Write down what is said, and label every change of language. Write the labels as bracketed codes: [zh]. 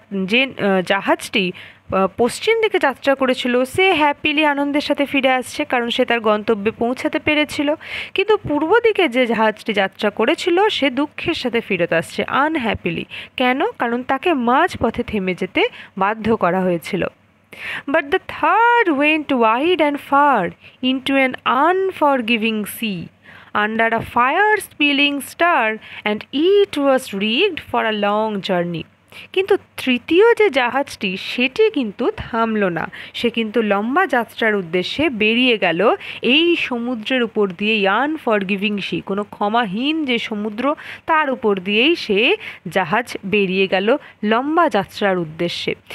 [bn] যে জাহাজটি পশ্চিম দিকে যাত্রা করেছিল সে [en] happily [bn] আনন্দের সাথে ফিরে আসছে, কারণ সে তার গন্তব্যে পৌঁছাতে পেরেছিল। কিন্তু পূর্ব দিকে যে জাহাজটি যাত্রা করেছিল সে দুঃখের সাথে ফিরত আসছে, [en] Unhappily. [bn] কেন? কারণ তাকে মাঝ পথে থেমে যেতে বাধ্য করা হয়েছিল। [en] But the third went wide and far into an unforgiving sea, under a fire-spilling star, and it was rigged for a long journey. [bn] কিন্তু তৃতীয় যে জাহাজটি সেটি কিন্তু থামলো না, সে কিন্তু লম্বা যাত্রার উদ্দেশ্যে বেরিয়ে গেল এই সমুদ্রের উপর দিয়ে, [en] unforgiving sea, [bn] কোনো ক্ষমাহীন যে সমুদ্র তার উপর দিয়েই সে জাহাজ বেরিয়ে গেল লম্বা যাত্রার উদ্দেশ্যে।